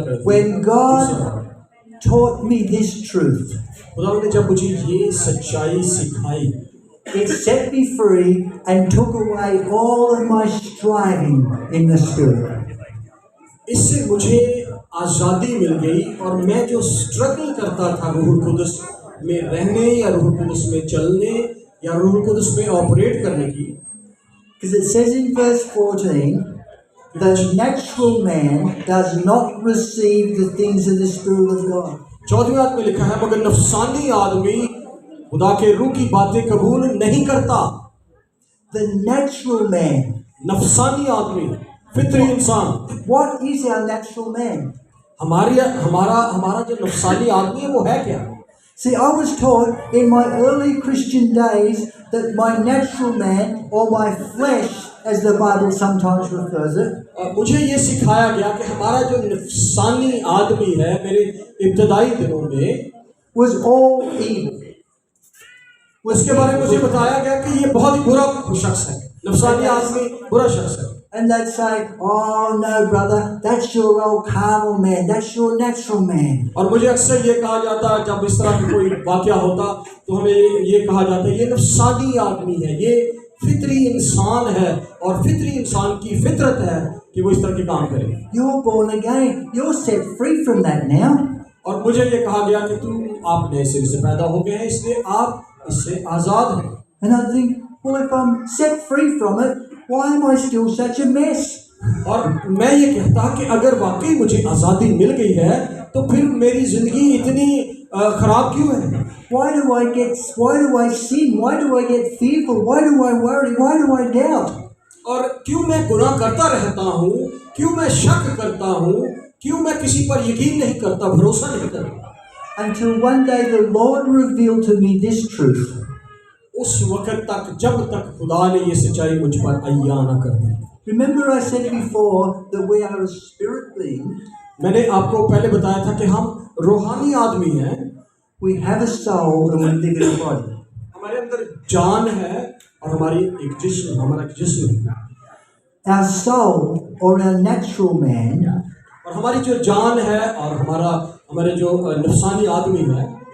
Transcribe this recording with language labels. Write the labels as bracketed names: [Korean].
[English] When God taught me this truth, [Hindi] खुदावंद ने जब मुझे ये सच्चाई सिखाई, [English] it set me free and took away all of my striving in the Spirit. [Hindi] इससे मुझे आज़ादी मिल गई और मैं जो स्ट्रगल करता था रूह कुदस में रहने या रूह कुदस में चलने या रूह कुदस में ऑपरेट करने की. [English] Because it says in verse 14, the natural man does not receive the things of the Spirit of God. [Hindi] 14वीं आयत में लिखा है मगर नफसानी आदमी खुदा के रूह की बातें कबूल नहीं करता. [English] The natural man. [Hindi] नफसानी आदमी, फितरी इंसान. [English] What is our natural man? [Hindi] हमारा जो नफसानी आदमी है वो है क्या? [English] See, I was taught in my early Christian days that my natural man or my flesh, as the Bible sometimes refers it, [Hindi] मुझे ये सिखाया गया कि हमारा जो नफसानी आदमी है मेरे इब्तदाई दिनों में [English] was all evil. [Hindi] उसके बारे में मुझे बताया गया कि ये बहुत ही बुरा शख्स है. नफसानी आदमी बुरा शख्स है. [English] And they'd say, oh no brother, that's your old carnal man, that's your natural man. [Hindi] और मुझे अक्सर ये कहा जाता है जब इस तरह की कोई वाक़या होता तो हमें ये कहा जाता है ये नफसानी आदमी है, ये फितरी इंसान है और फितरी इंसान की फितरत है कि वो इस तरह के काम करे. [English] You're born again, you're set free from that now. [Hindi] और मुझे ये कहा गया कि तुम आप नए सिरे से पैदा हो गए हैं इसलिए आप इससे आज़ाद हैं. [English] And I think, well, if I'm set free from it, why am I still such a mess? [Hindi] और मैं ये कहता कि अगर वाकई मुझे आज़ादी मिल गई है तो फिर मेरी ज़िंदगी इतनी खराब क्यों है? [English] Why do I sin? Why do I get fearful? Why do I worry? Why do I doubt? [Hindi] और क्यों मैं गुनाह करता रहता हूँ? क्यों मैं शक करता हूँ? क्यों मैं किसी पर यकीन नहीं करता, भरोसा नहीं करता? [English] Until one day the Lord revealed to me this truth. [Hindi] उस वक़्त तक जब तक खुदा ने ये सच्चाई मुझ पर अय्या न कर दी. [English] Remember I said before that we are a spirit being. [Hindi] मैंने आपको पहले बताया था कि हम रूहानी आदमी हैं. [English] We have a soul and we live in a body. [Hindi] हमारे अंदर जान है और हमारा एक जिस्म है. [English] Our soul or our natural man, [Hindi] और हमारी जो जान है और हमारे जो नफसानी आदमी है,